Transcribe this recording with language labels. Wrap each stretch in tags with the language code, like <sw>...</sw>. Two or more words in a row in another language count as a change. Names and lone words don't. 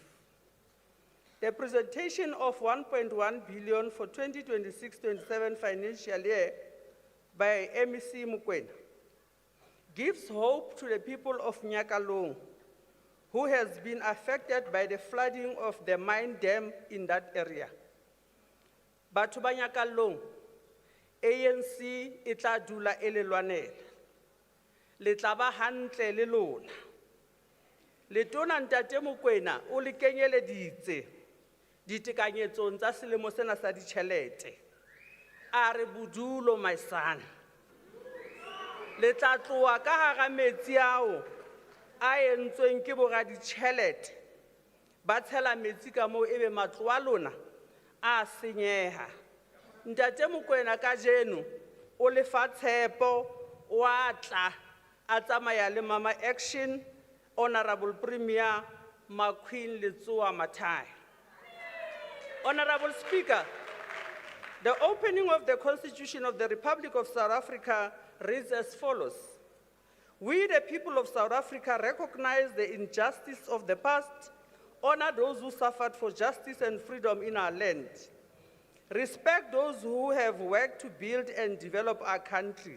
<en>The presentation of 1.1 billion for 2026-27 financial year by MEC Mokoena gives hope to the people of Nyakalong, who has been affected by the flooding of the mine dam in that area.</en> <st>Batho ba Nyakalong, ANC e tla dula e le lwanela. Le tla ba hantle le lona. Letona Ntate Mokoena o le kenyeleditse ditekanyetsong tsa selemo sena sa ditjhelete. A re bodulo</st> <en>my son.</en> <st>Le tla tloha ka hara metsi ao a entsweng ke boraditjhelete ba tshela metsi ka moo ebe matlo a lona a senyeha. Ntate Mokoena kajeno o le fa tshepo wa tla a tsamaya le Mama Action,</st> <en>Honorable Premier</en> <st>Queen Letsoa Mathai.</st> <en>Honorable Speaker, the opening of the Constitution of the Republic of South Africa reads as follows. We, the people of South Africa, recognize the injustice of the past, honor those who suffered for justice and freedom in our land, respect those who have worked to build and develop our country.</en>